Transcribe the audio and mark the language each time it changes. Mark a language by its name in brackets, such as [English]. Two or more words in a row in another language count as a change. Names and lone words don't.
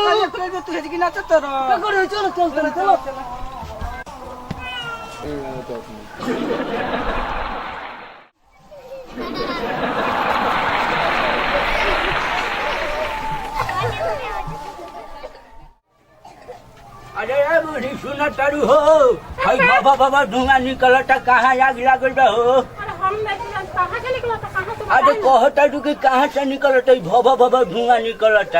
[Bangla] করে দে তুই এদিকে নাচ তোর করে চলো চলো চলো চলো [Bhojpuri] अरे बूढ़ी सुना तारू हो भाई बाबा बाबा धुआं निकलता कहाँ आग लागल बा हो अरे कह तारू कि कहाँ से निकलता बाबा बाबा धुआं निकलता